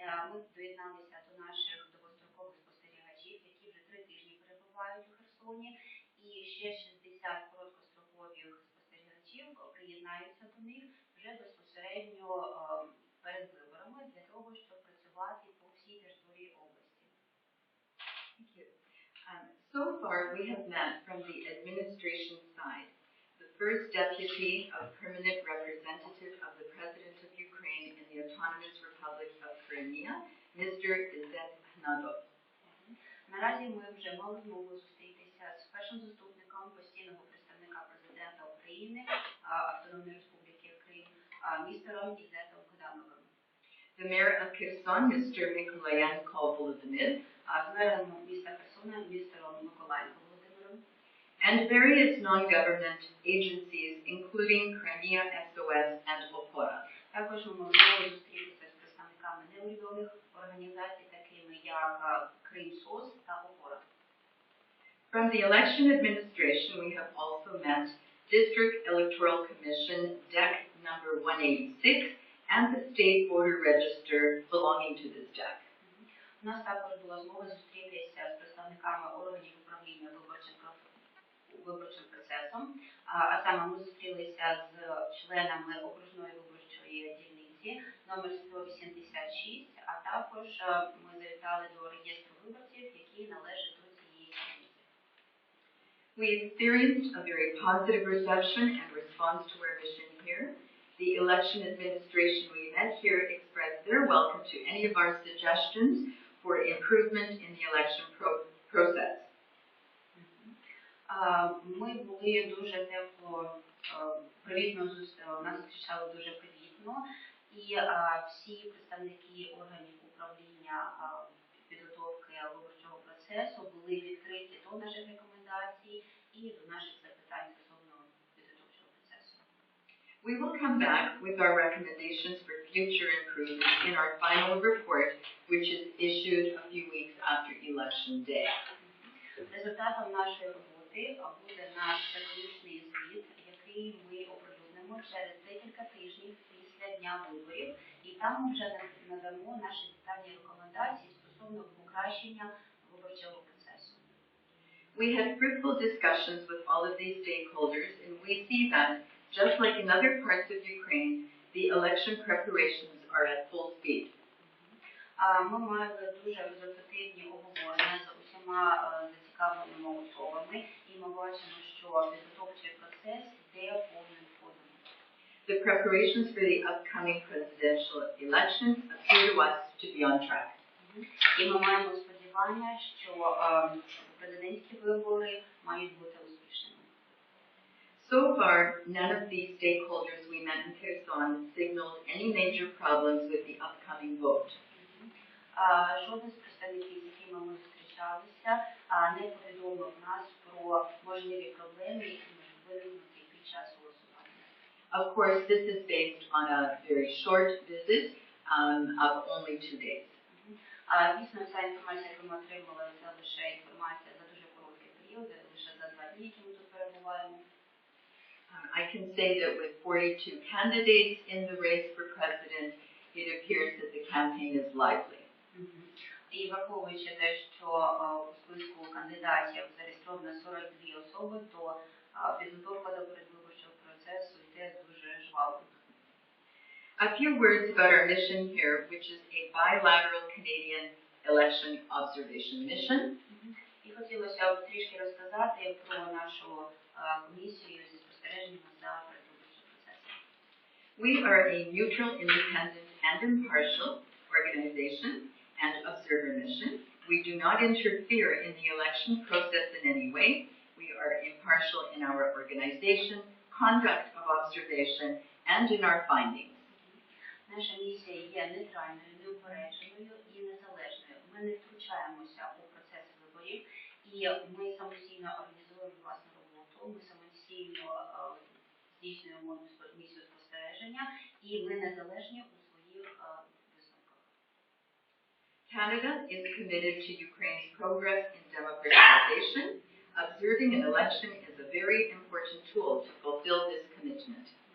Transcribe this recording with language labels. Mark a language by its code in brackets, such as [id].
[uk] Ми доєдналися до наших довгострокових спостерігачів, які вже 3 тижні перебувають у Херсоні, і ще 60 короткострокових спостерігачів приєднаються до них вже безпосередньо перед виборами для того, щоб працювати по всій території області. [en] Thank you. So far we have met from the administration side. The first deputy of permanent representative of the President of Ukraine in the Autonomous Republic of Crimea, Mr. Vizit. [uk] Наразі ми вже мали змогу зустрітися з першим заступником постійного представника президента України Автономної Республіки Крим, містером Ізетом Гдановим. [en] The mayor of Херсон, Mr. [uk] Миколаєнко Володимир, мером міста Херсона, містером Миколаєнко Володимиром. [en] And various non-government agencies, including Crimea SOS and Opora. [uk] Також ми могли зустрітися з представниками неурядових організацій, такими як Кримсос та Опора. [en] From the election administration, we have also met District Electoral Commission DEC number 186 and the State Voter Register belonging to this DEC. [uk] У нас також була змога зустрітися з представниками органів управління виборчим процесом, а саме ми зустрілися з членами окружної виборчої дільниці номер 186, а також ми завітали до реєстру виборців, які належать до цієї дільниці. [en] We experienced a very positive reception and response to our mission here. The election administration we met here expressed their welcome to any of our suggestions for improvement in the election process. [uk] Ми були дуже тепло, привітно нас зустрічали дуже привітно, і всі представники органів управління підготовки виборчого процесу були відкриті до наших рекомендацій і до наших запитань стосовно підготовчого процесу. [en] We will come back with our recommendations for future improvements in our final report, which is issued a few weeks after Election Day. [uk] Результатом нашої роботи буде наш заключний звіт, який ми оприлюднимо через декілька тижнів після дня виборів, і там ми вже надамо наші детальні рекомендації стосовно покращення виборчого процесу. [en] We had fruitful discussions with all of these stakeholders, and we see that, just like in other parts of Ukraine, the election preparations are at full speed. [uk] Ми мали дуже результативні обговорення з усіма зацікавленими особами, і ми бачимо, що підготовчий процес йде повним ходом. [en] The preparations for the upcoming presidential elections appear to us to be on track. [uk] І ми маємо сподівання, що президентські вибори мають бути успішними. [en] So far, none of these stakeholders we met in Kherson signaled any major problems with the upcoming vote. [uk] Жоден з представників, з якими ми зустрічалися, не повідомив нас про можливі проблеми, які можуть виникнути під час голосування. [en] Of course, this is based on a very short visit of only 2 days. [uk] Дійсно, ця інформація, яку ми отримали, це лише інформація за дуже короткий період, лише за 2 дні, які ми тут перебуваємо. [en] I can say that with 42 candidates in the race for president, it appears that the campaign is lively. [uk] І враховуючи те, що у списку кандидатів зареєстровано 42 особи, то підготовка до передвиборчого процесу йде дуже жваво. [en] A few words about our mission here, which is a bilateral Canadian election observation mission. [uk] І хотілося б трішки розказати про нашу комісію зі спостереження за передвиборчим процесом. [en] We are a neutral, independent, and impartial organization and observer mission. We do not interfere in the election process in any way. We are impartial in our organization, conduct of observation, and in our findings. [uk] Наша місія є нейтральною, неупередженою і незалежною. Ми не втручаємося у процес виборів, і ми самостійно організуємо власну роботу, ми самостійно здійснюємо місію спостереження, і ми незалежні у своїх висновках. [en] Canada is committed to Ukraine's progress in democratization. Observing an election is a very important tool to fulfill this commitment.